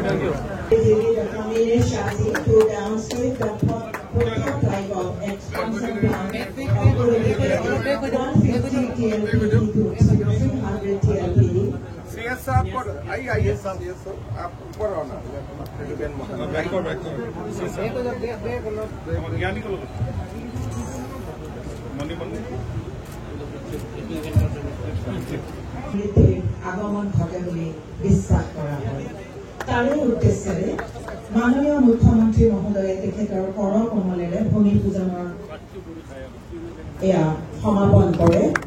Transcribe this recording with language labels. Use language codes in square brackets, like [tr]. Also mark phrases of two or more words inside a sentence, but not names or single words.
[en] To downstream the prototype of expansion plan of 150 TLPD to 300 TLPD. [hi] आप ऊपर आना [as] আগমন ঘটে বুলি বিশ্বাস কৰা হয়। তাৰে উদ্দেশ্যেৰে মাননীয় মুখ্যমন্ত্ৰী মহোদয়ে তেখেতৰ কৰ কমলেৰে ভূমি পূজনৰ এয়া সমাপন কৰে।